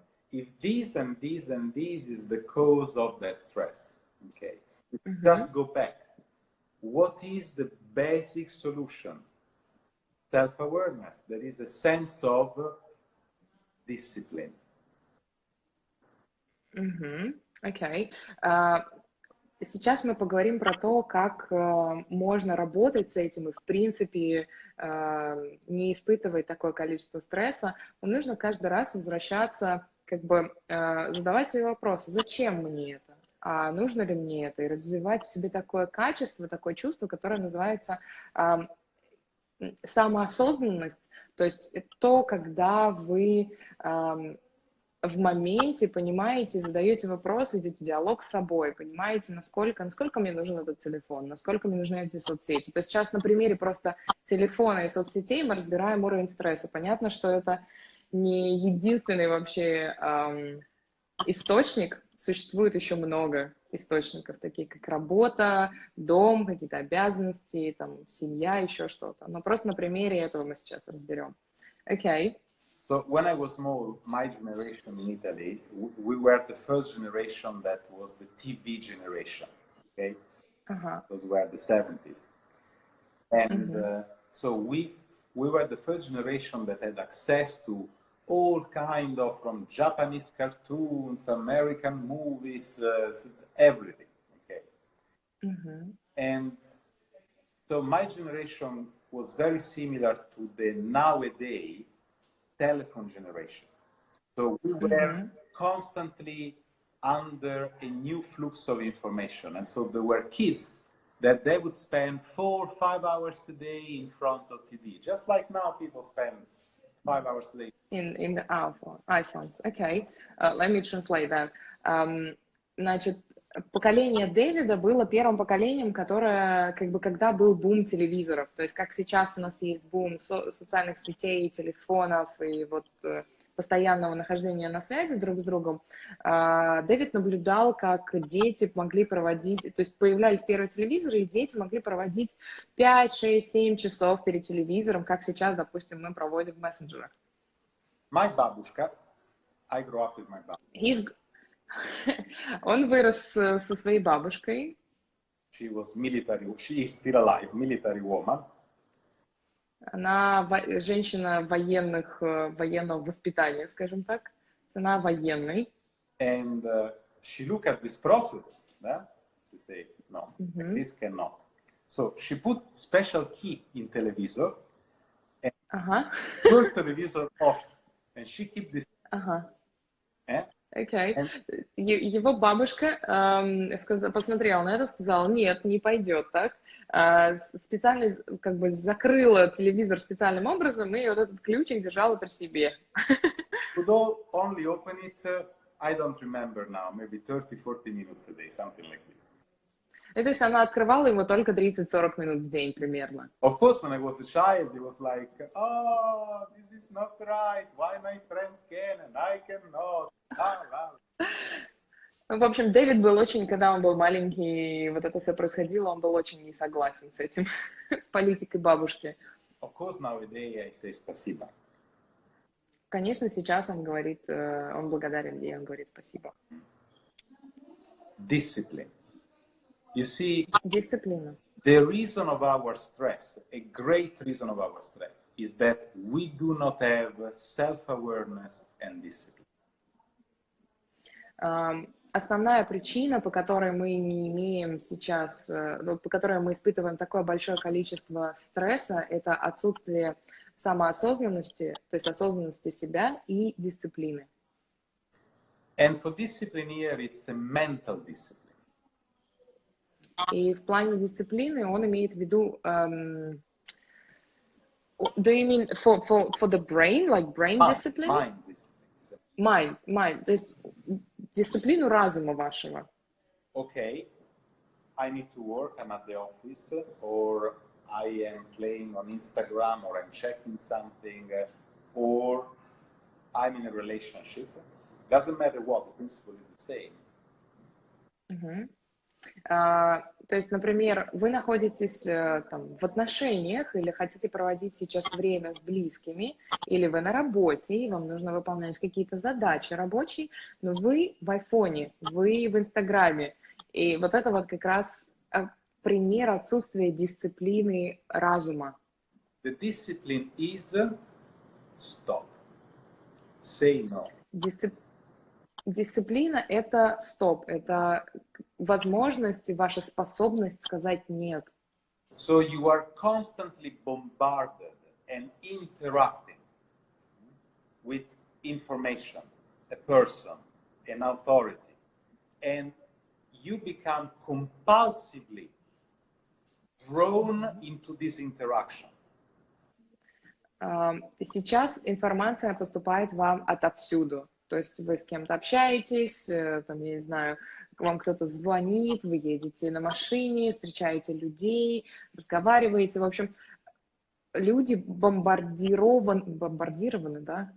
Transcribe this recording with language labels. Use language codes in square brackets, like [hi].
[en] If this and this and this is the cause of that stress, okay, just go back. What is the basic solution? Self-awareness. There is a sense of discipline. [ru] Окей. Сейчас мы поговорим про то, как можно работать с этим и, в принципе, не испытывать такое количество стресса. Но нужно каждый раз возвращаться, как бы задавать себе вопросы, зачем мне это, а нужно ли мне это, и развивать в себе такое качество, такое чувство, которое называется самоосознанность, то есть то, когда вы в моменте понимаете, задаете вопросы, идете в диалог с собой, понимаете, насколько мне нужен этот телефон, насколько мне нужны эти соцсети. То есть сейчас на примере просто телефона и соцсетей мы разбираем уровень стресса. Понятно, что это не единственный вообще источник, существует еще много источников, такие как работа, дом, какие-то обязанности, там, семья, еще что-то. Но просто на примере этого мы сейчас разберем. Окей. [en] So when I was small, my generation in Italy, we were the first generation that was the TV generation, okay? Those were the 70s. And so we were the first generation that had access to all kind of, from Japanese cartoons, American movies, everything, okay? And so my generation was very similar to the nowadays telephone generation. So we were constantly under a new flux of information. And so there were kids that they would spend 4 or 5 hours a day in front of TV, just like now people spend 5 hours a day. In the iPhones. Okay. Let me translate that. [ru] Значит, поколение Дэвида было первым поколением, которое, как бы, когда был бум телевизоров, то есть как сейчас у нас есть бум социальных сетей, телефонов и вот постоянного нахождения на связи друг с другом, Дэвид наблюдал, как дети могли проводить, то есть появлялись первые телевизоры, и дети могли проводить 5, 6, 7 часов перед телевизором, как сейчас, допустим, мы проводим в мессенджерах. [en] My babushka, I grew up with my babushka. [ru] Он вырос со своей бабушкой. [en] She was military, she is still alive, military woman. [ru] Она женщина военного воспитания, скажем так. Она военный. [en] And she looked at this process, yeah? She said, no, this cannot. So she put special key in televisor and turn televisor off. And she keep this. [ru] Окей. Его бабушка посмотрела на это, сказала, нет, не пойдет так. специально как бы закрыла телевизор специальным образом и вот этот ключик держала при себе. [en] Could only open it, I don't remember now, maybe 30-40 minutes a day, something like this. [ru] И то есть она открывала его только 30-40 минут в день примерно. [en] Of course, when I was a child, it was like, oh, this is not right. Why my friends can and I cannot? [ru] В общем, Дэвид был очень, когда он был маленький, и вот это все происходило, он был очень не согласен с этим, с политикой бабушки. [en] Of course, nowadays I say [ru] спасибо. Конечно, сейчас он говорит, он благодарен ей, он говорит спасибо. [en] Discipline. You see, [ru] Дисциплина. [en] the reason of our stress, a great reason of our stress, is that we do not have self-awareness and discipline. [ru] Основная причина, по которой мы не имеем сейчас, по которой мы испытываем такое большое количество стресса, это отсутствие самоосознанности, то есть осознанности себя и дисциплины. [en] And for discipline here, it's a mental discipline. [ru] И в плане дисциплины он имеет в виду, [en] do you mean for the brain, like brain discipline? Mind discipline. [ru] Mind, то есть дисциплину разума вашего. [en] Okay, I need to work, I'm at the office, or I am playing on Instagram, or I'm checking something, or I'm in a relationship. Doesn't matter what, the principle is the same. [ru] То есть, например, вы находитесь там, в отношениях или хотите проводить сейчас время с близкими, или вы на работе, и вам нужно выполнять какие-то задачи рабочие, но вы в айфоне, вы в Инстаграме. И вот это вот как раз пример отсутствия дисциплины разума. [en] The discipline is stop. Say no. [ru] Дисциплина – это стоп, это возможность, ваша способность сказать «нет». [en] So you are constantly bombarded and interacting with information, a person, an authority, and you become compulsively drawn into this interaction. [ru] Сейчас информация поступает вам отовсюду. То есть вы с кем-то общаетесь, там, я не знаю, вам кто-то звонит, вы едете на машине, встречаете людей, разговариваете. В общем, люди бомбардированы, да?